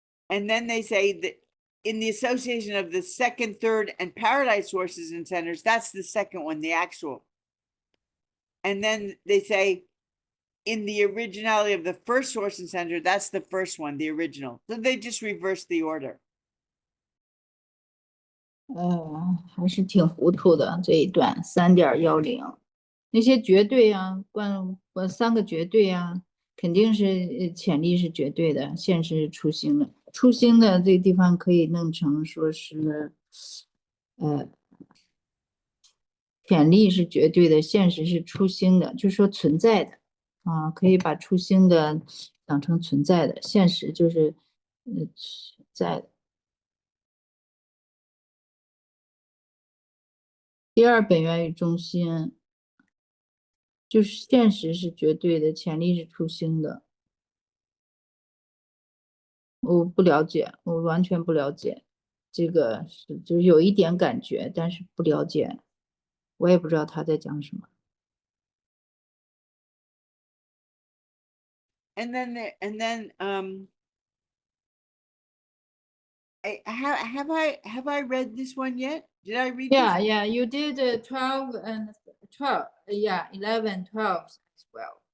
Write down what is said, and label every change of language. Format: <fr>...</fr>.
<en>And then they say that in the association of the second, third, and paradise sources and centers, that's the second one, the actual. And then they say in the originality of the first source and center, that's the first one, the original. So they just reverse the order.</en> <zh>还是挺糊涂的这一段3.10，那些绝对啊，3个绝对啊，肯定是潜力是绝对的，现实是初心的。初心的这个地方可以弄成说是，潜力是绝对的，现实是初心的，就是说存在的啊，可以把初心的当成存在的，现实就是存在的。第二本源与中心，就是现实是绝对的，潜力是初心的。我不了解，我完全不了解，这个是就是有一点感觉，但是不了解，我也不知道他在讲什么。</zh> <en>And then have I read this one yet? Did I read this? Yeah, you did 12 and 12. Yeah, 11, 12 as well.</en>